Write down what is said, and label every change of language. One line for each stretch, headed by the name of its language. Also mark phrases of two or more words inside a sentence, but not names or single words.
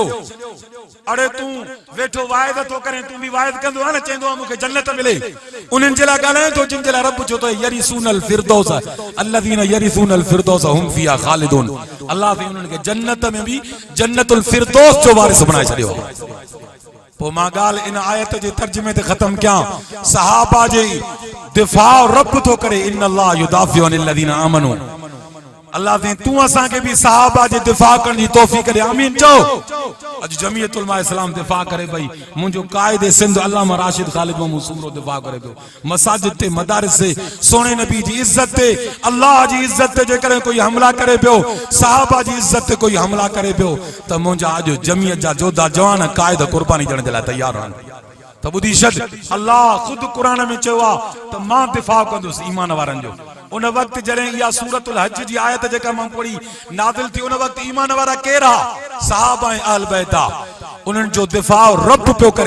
Sindhi: अरे तू वेठो वाइद तो करे, तू भी वाइद कंदो आहे न, चवंदो आहे मूंखे जन्नत मिले, उन्हनि जे लाइ ॻाल्हाए थो जिन जे लाइ रब चयो त
Arabic: يرثون الفردوس الذين يرثون الفردوس هم فيها خالدون.
Sindhi: अल्लाह ने उन्हनि खे जन्नत में भी जन्नतुल फिरदौस जो वारिस बणाए छॾियो। पोइ मां ॻाल्हि इन आयत जे तर्जुमे ते ख़त्म कयां। सहाबा जे दिफ़ा रब थो करे,
Arabic: إن الله يدافع عن الذين آمنوا.
Sindhi: अल्लाह ने तू असा के भी सहाबा जे दिफा करने की तौफीक दे, आमीन चओ। अज जमीयत उलमा इस्लाम दिफा करे पई, मुंजो कायदे सिंध अल्लामा राशिद खालिद महमूद सूमरो दिफा करे पियो। मसाजिद ते मदारिस से सोने नबी जी इज्जत ते, अल्लाह जी इज्जत ते जेकर कोई हमला करे पियो, सहाबा जी इज्जत ते कोई हमला करे पियो त मुंजा अज जमीयत जा जोधा जवान कायद कुर्बानी ॾियण जे लाइ तैयार आहिनि। त ॿुधी छॾ, अल्लाह खुद कुरान में चयो आहे त मां दिफा कंदुसि ईमान वारनि जो। उन वक्त जॾहिं इहा सूरतुल हज जी आयत जेका मां पढ़ी नाज़िल थी, उन वक्त ईमान वारा केरा सहाबा ऐं अहल बैत आ, उन्हनि जो दिफा रब पियो करे।